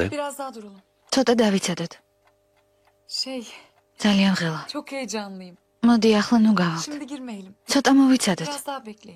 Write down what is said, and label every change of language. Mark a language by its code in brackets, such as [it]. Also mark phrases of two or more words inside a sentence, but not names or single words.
[tr] Biraz daha duralım. [ka] ცოტა დავიცადოთ. ძალიან ღელა. [tr] Çok heyecanlıyım. [ka] მოდი ახლა ნუ გავალთ. [tr] Şimdi girmeyelim. [ka] ცოტა მოვიცადოთ. [tr] Biraz daha bekleyelim.